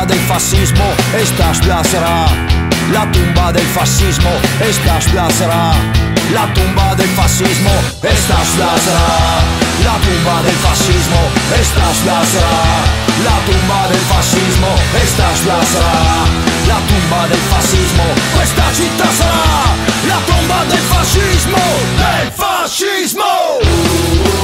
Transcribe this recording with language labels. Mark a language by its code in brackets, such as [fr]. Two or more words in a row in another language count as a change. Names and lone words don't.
[es] del fascismo, esta sarà la tumba del fascismo, esta sarà la tumba del fascismo, esta sarà la tumba del fascismo, esta sarà la tumba del fascismo, esta sarà la tumba del fascismo. [it] Questa città sarà la tomba del fascismo, del fascismo.